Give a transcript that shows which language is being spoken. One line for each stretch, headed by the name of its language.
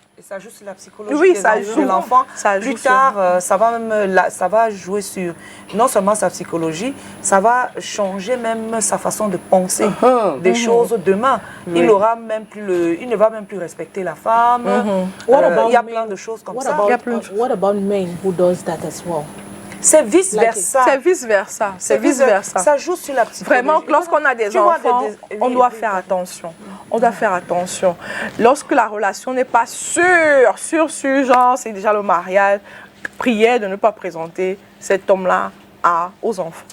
French: Et ça joue sur la psychologie de l'enfant. Plus tard, ça va jouer sur non seulement sa psychologie, ça va changer même sa façon de penser des choses demain. Il ne va même plus respecter la femme. Il y a plein de choses comme ça.
English: What about men who does that as well?
French: C'est vice-versa. C'est vice-versa. C'est vice-versa. Ça joue sur la psychologie. Vraiment, lorsqu'on a des enfants, on doit faire attention. On doit faire attention. Lorsque la relation n'est pas sûre, genre, c'est déjà le mariage, prière de ne pas présenter cet homme-là aux enfants.